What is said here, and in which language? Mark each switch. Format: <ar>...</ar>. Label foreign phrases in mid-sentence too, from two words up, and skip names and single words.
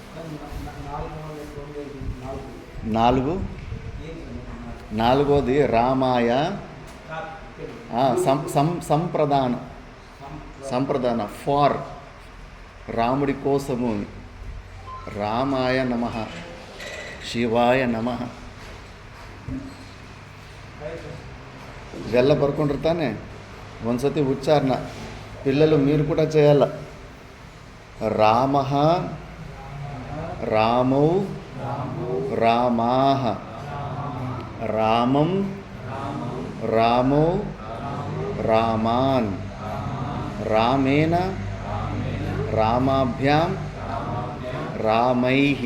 <te>4 రామాయ సంప్రదాన ఫార్ రాముడి కోసము.</te> <sa>ರಾಮಾಯ ನಮಃ, ಶಿವಾಯ ನಮಃ.</sa> <kn>ಇದೆಲ್ಲ ಬರ್ಕೊಂಡಿರ್ತಾನೆ.</kn> <te>ಒಂದು సతి ఉచ్చారణ పిల్లలు మీరు కూడా చేయాలి.</te> <sa>రామః, రామౌ, రామాః, రామం, రామౌ, రామాన్, రామేణ, రామాభ్యాం, రామైః,</sa>